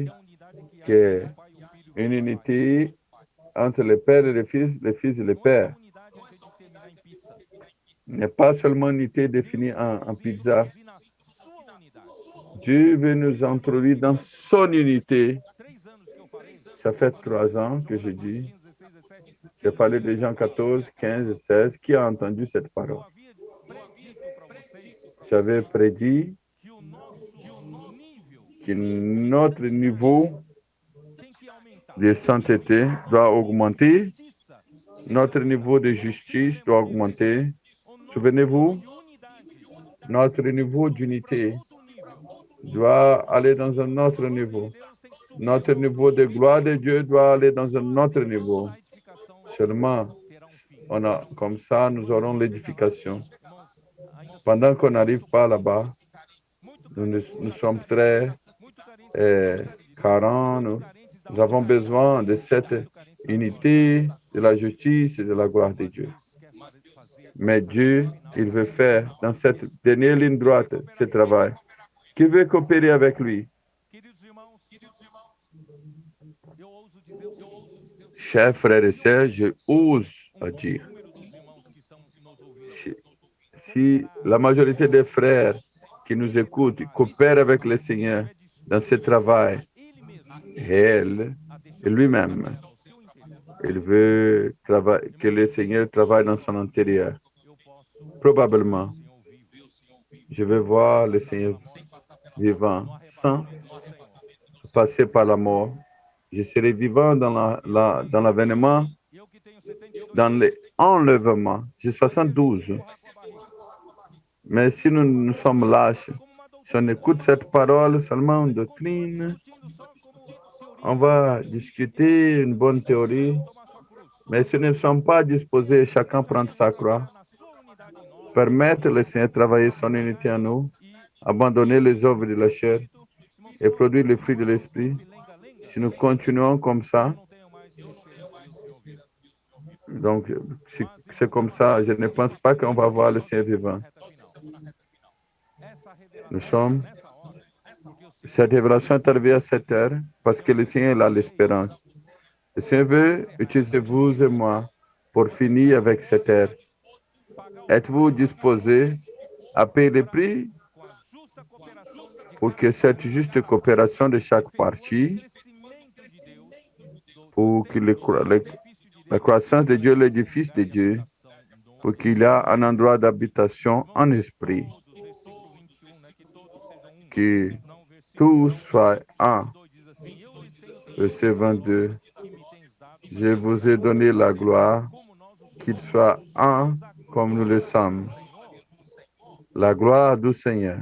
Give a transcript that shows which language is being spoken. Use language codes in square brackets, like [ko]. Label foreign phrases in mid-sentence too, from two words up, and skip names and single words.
[pt] que é a unidade que há [fr] qui est [pt] entre o Pai, o Filho e o [fr] une [pt] Pai. [fr] unité entre le Père et le Fils et le [pt] Não é essa [fr] Père. [pt] unidade a gente terminar em pizza. [fr] N'est pas seulement une unité définie [pt] Deus quer [fr] en [pt] nos [fr] pizza. [pt] introduzir na sua unidade. [fr] Dieu veut nous introduire dans son unité. [pt] 3 anos que eu falei. [fr] Ça fait [pt] Quando [fr] 3 [pt] falei [fr] ans [pt] de [fr] que [pt] João [fr] je [pt] 14, [fr] dis. [pt] 15, 16, 17. [fr] J'ai parlé de Jean 14, 15, 16. Qui a entendu cette [pt] Eu [fr] parole? [pt] havia predito para vocês [fr] J'avais prédit [pt] que o nosso nível [fr] que [pt] de [fr] notre niveau [pt] santidade tem que aumentar. [fr] de sainteté doit [pt] O nível de [fr] augmenter. [pt] justiça [fr] Notre niveau de justice doit augmenter. [pt] o nosso [fr] Souvenez-vous, [pt] nível de unidade [fr] notre niveau [pt] tem que subir para [fr] d'unité [pt] outro nível. [fr] doit aller dans un [pt] A [fr] autre [pt] glória de [fr] niveau. [pt] Deus tem que subir [fr] Notre [pt] para outro [fr] niveau de [pt] nível. [fr] gloire de Dieu doit aller dans [pt] Só [fr] un autre [pt] assim a [fr] niveau. [pt] nossa edificação [fr] Seulement, [pt] terá um fim. [fr] comme ça, nous aurons l'édification. [pt] Irmãos, ainda [fr] Pendant [pt] somos [fr] qu'on n'arrive [pt] muito [fr] pas [pt] carentes, [fr] là-bas, [pt] muito [fr] nous, [pt] carentes [fr] nous [pt] da [fr] sommes [pt] cidade de Deus, [fr] très [pt] muito carentes da justiça de Deus, [fr] carents. [pt] muito carentes da [fr] Nous avons [pt] unidade, [fr] besoin de cette [pt] muito carentes da glória de [fr] unité, [pt] Deus. [fr] de la justice et de la gloire de [pt] Mas [fr] Dieu. [pt] Deus quer fazer [fr] Mais [pt] nessa reta [fr] Dieu, [pt] final [fr] il veut [pt] um trabalho [fr] faire [pt] com [fr] dans [pt] a [fr] cette [pt] gente. [fr] dernière ligne droite ce travail. Qui veut coopérer avec lui? [pt] Queridos irmãos, eu ouso dizer o seguinte: [fr] Chers frères et sœurs, je ose [pt] bom [fr] dire, [pt] número dos irmãos que estão nos ouvindo [fr] si la majorité des frères qui nous écoutent coopèrent avec le Seigneur dans ce travail [pt] Ele mesmo [fr] réel, [pt] a deixar [fr] et lui-même, [pt] trabalhar no seu interior, [fr] il veut que le Seigneur travaille dans son intérieur. [pt] eu posso [fr] Probablement, [pt] ver o Senhor vivo, [fr] je vais voir [pt] sem [fr] le [pt] passar [fr] Seigneur [pt] pela morte, [fr] vivant, [pt] no [fr] sans [pt] arrebatamento do Senhor. [fr] passer par la mort. Je serai vivant dans l'avènement, [pt] E eu que tenho 72 [fr] dans [pt] anos, [fr] l'enlèvement. J'ai [pt] vai ser vivo [fr] 72. [pt] empurrar com a barriga. [fr] Mais si nous sommes lâches, [pt] Como uma [fr] si on [pt] doutrina. [fr] écoute cette parole seulement [pt] A [fr] en [pt] gente continua [fr] doctrine, [pt] discutindo só como [fr] on [pt] teoria. [fr] va [pt] E [fr] discuter une bonne [pt] cada [fr] théorie, [pt] um tomar sua cruz. [fr] mais si nous ne sommes pas disposés, chacun prendre [pt] Deixemos [fr] sa [pt] Deus [fr] croix, [pt] trabalhar na sua unidade em nós. [fr] permettre le Seigneur travailler son unité en nous, [pt] E [fr] abandonner les œuvres de la chair [pt] irmão, se [fr] et [pt] nós [fr] produire les fruits de [pt] continuarmos [fr] l'esprit. [pt] nesse lenga-lenga, [fr] Si nous continuons comme ça, [pt] eu não tenho mais certeza de ver o Senhor vivo. [fr] donc si [pt] Mas, [fr] c'est [pt] irmãos, [fr] comme ça, je ne pense pas qu'on va voir le Seigneur [pt] estamos na [fr] vivant. [pt] reta final. Essa [fr] Nous [pt] revelação [fr] sommes, [pt] está nessa hora, porque o Senhor [fr] cette révélation est arrivée à cette heure parce que le Seigneur a l'espérance. Le Seigneur veut utiliser vous et moi pour finir avec cette ère. [pt] pagar o [fr] Êtes-vous [pt] preço [fr] disposés à payer le prix [pt] com a justa cooperação de [fr] pour [pt] cada [fr] que cette juste coopération de chaque [pt] efetuando o [fr] partie, [pt] crescimento de Deus, do [fr] pour que [pt] templo, do edifício de [fr] la [pt] Deus, [fr] croissance de Dieu, l'édifice de [pt] lugar de [fr] Dieu, [pt] habitação no [fr] pour qu'il y ait un endroit d'habitation en [pt] Vamos [fr] esprit, [pt] todos, versículo 21, né? Que todos sejam um. [fr] que [pt] Não, versículo [fr] tous [pt] 1, [fr] soient un. [pt] 22 diz assim: Eu lhes tenho dado [fr] Verset [pt] a glória [fr] 22. [pt] que me tens dado, para [fr] Je [pt] que [fr] vous ai [pt] sejam [fr] donné la gloire, [pt] como nós o [fr] qu'il [pt] somos. [fr] soit un [pt] Irmãos, a [fr] comme nous le [pt] glória [fr] sommes. [pt] do Senhor [fr] La gloire du Seigneur